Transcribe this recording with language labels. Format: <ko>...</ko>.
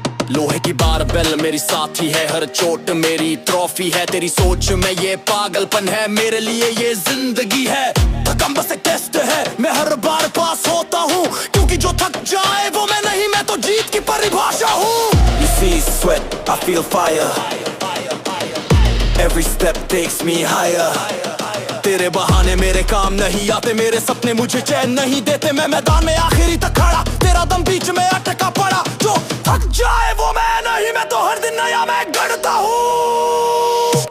<hi>लोहे की बारबेल मेरी साथी है, हर चोट मेरी ट्रॉफी है। तेरी सोच में ये पागलपन है, मेरे लिए ये जिंदगी है। थकम बस एक टेस्ट है, मैं हर बार पास होता हूँ। क्योंकि जो थक जाए वो मैं नहीं, मैं तो जीत की परिभाषा हूँ।</hi> <en>You see sweat, I feel fire. Every step takes me higher.</en> <hi>तेरे बहाने मेरे काम नहीं आते, मेरे सपने मुझे चैन नहीं देते। मैं मैदान में आखिरी तक खड़ा, तेरा दम बीच में अटका पड़ा। जो थक जाए वो मैं नहीं, मैं तो हर दिन नया मैं गढ़ता हूँ।</hi>